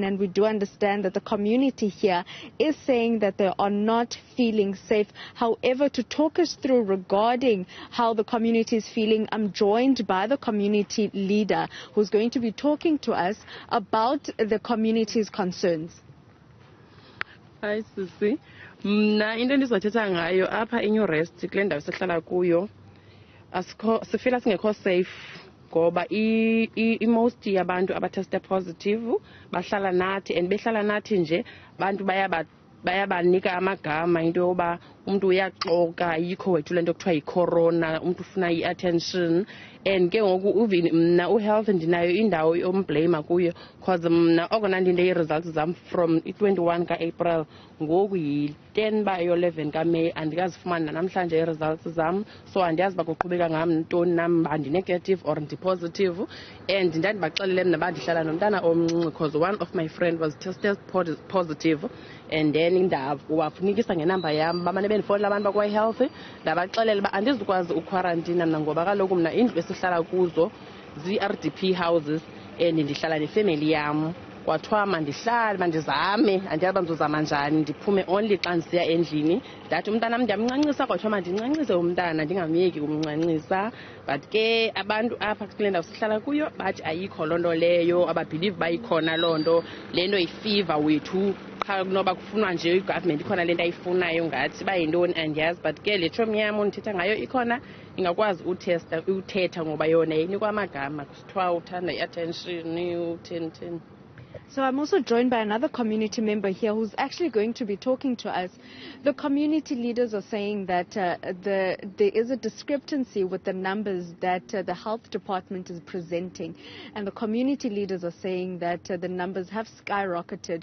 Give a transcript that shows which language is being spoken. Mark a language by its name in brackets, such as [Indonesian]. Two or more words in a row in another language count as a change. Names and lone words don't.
[English] And we do understand that the community here is saying that they are not feeling safe. However, to talk us through regarding how the community is feeling, I'm joined by the community leader who's going to be talking to us about the community's concerns. Hi, [Xhosa] Sisi. Mna into endizothetha ngayo apha in New Rest kule ndawo sihlala kuyo sifila singekho safe ngoba most yabantu abateste positive bahlala nathi, and behlala nathi nje bantu bayabanika amagama into yoba umuntu uyaxoka, ayikho wethu lento kuthiwa yicorona, umuntu ufuna i-attention. And ke ngoku even mna uhealth ndinayo indawo yomblame kuyo, because mna okona ndinde i-results zam from i-21 ka-April ngoku yi-10 yo-11 kaMeyi andikazifumani namhlanje i-results zam. So andiyazi uba kuqhubeka ngam ntoni, nam uba ndi-negative or ndi-positive. And ndandibaxelele mna uba ndihlala nomntana omncinci [English] because one of my friend was tested positive. [Xhosa] And then wafunikisa ngenamba yam bamane bendifowunela abantu bakwa-health ndabaxelela uba andizukwazi ukwarantina mna ngoba kaloku mna indlu esihlala kuzo zii- [English] RDP houses [Xhosa] and ndihlala nefemeli yam. Kwathiwa mandihlale mandizame, andiyazi uba ndizozama njani, ndiphume only xa ndisiya endlini. Ndathi umntanam ndiyamncancisa, kwathiwa mandincancise umntana ndingamyeki kumncancisa. But ke abantu apha kule ndawo sihlala kuyo bathi ayikho loo nto leyo, ababhilive uba ikhona loo nto, le nto yifiva wethu. Noba kufunwa nje i-government ikhona le nto ayifunayo ngathi bayintoni andiyazi. But ke le tshomi yam ndithetha ngayo ikhona ingakwazi uthetha ngoba yona inikwa amagama kusithiwa uthanda i-attention utheni. [English] So I'm also joined by another community member here who's actually going to be talking to us. The community leaders are saying that there is a discrepancy with the numbers that the health department is presenting. And the community leaders are saying that the numbers have skyrocketed.